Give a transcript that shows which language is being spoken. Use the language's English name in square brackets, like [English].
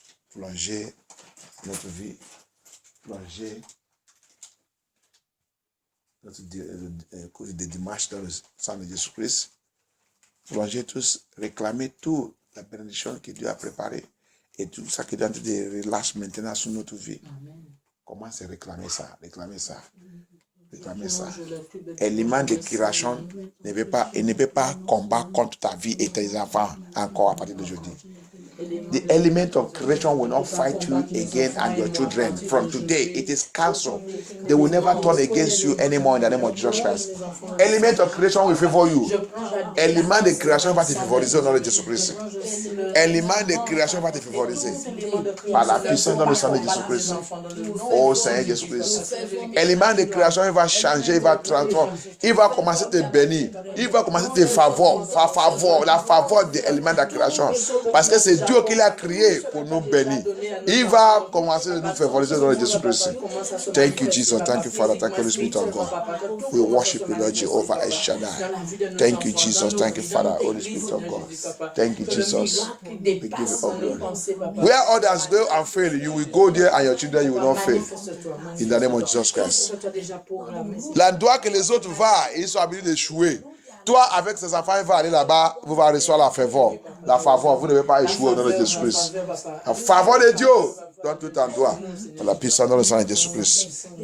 [French] Plonger notre vie, plonger notre cours de dimanche dans le sang de Jésus-Christ, plonger tous, réclamer toute la bénédiction que Dieu a préparée et tout ça que Dieu relâche maintenant sur notre vie. Commence à réclamer ça, réclamer ça. Réclamer ça. Élément de création ne peut pas combattre contre ta vie et tes enfants encore à partir d'aujourd'hui. [English] The element of creation will not fight you again and your children. From today, it is cancelled. They will never turn against you anymore in the name of Jesus Christ. Element of creation will favor you. [French] Élément de création va te favoriser au nom de Jésus-Christ. Élément de création va te favoriser. Par la puissance dans le sang de Jésus-Christ. Oh Seigneur Jésus-Christ. Élément de création, il va changer, il va transformer. Il va commencer à te bénir. Il va commencer à te favor. La faveur de l'élément de la création. Parce que c'est Dieu qui l'a créé pour nous bénir. Il va commencer à nous favoriser dans le Jésus-Christ. [English] Thank you, Jesus. Thank you, Father. Thank you, Holy Spirit of God. We worship you, Lord Jehovah El Shaddai. Thank you, Jesus. Thank you, Father, Holy Spirit of God. Thank you, Jesus. We give you all glory. Where others go and fail, you will go there and your children, you will not fail. In the name of Jesus Christ. [French] L'endroit que les autres vont, ils sont habitués d'échouer. Toi, avec ses enfants, il va aller là-bas, vous allez recevoir la faveur. La faveur, vous ne devez pas échouer au nom de Jésus-Christ. La faveur de Dieu donne tout en toi. La puissance dans le sang de Jésus-Christ.